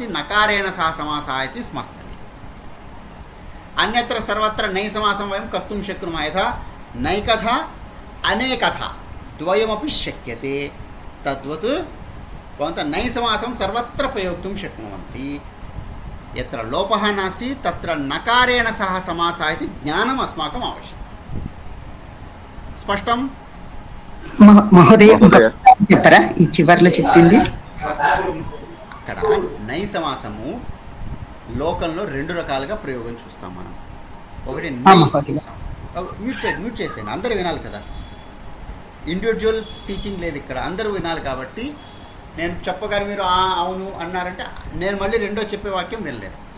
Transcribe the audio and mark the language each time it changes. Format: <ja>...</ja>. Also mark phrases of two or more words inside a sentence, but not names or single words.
<sa>नकारेण सह समासः इति स्मर्तव्यम् अन्यत्र सर्वत्र नै समासं वयं कर्तुं शक्नुमः यथा नैकथा अनेकथा द्वयमपि शक्यते तद्वत् भवन्तः नै समासं सर्वत्र प्रयोक्तुं शक्नुवन्ति यत्र लोपः नास्ति तत्र नकारेण सह समासः इति ज्ञानम् अस्माकम् आवश्यकं स्पष्टं</sa> <te>మహోదయ చెప్పరా ఈ చివర్లో చెప్పింది అక్కడ నై సమాసము లోకంలో రెండు రకాలుగా ప్రయోగం చూస్తాం మనం ఒకటి మ్యూట్ చేసేయండి అందరూ వినాలి కదా</te> <en>individual teaching</en> <te>లేదు ఇక్కడ అందరూ వినాలి కాబట్టి నేను చెప్పగానే మీరు అవును అన్నారంటే నేను మళ్ళీ రెండో చెప్పే వాక్యం వినలేదు</te>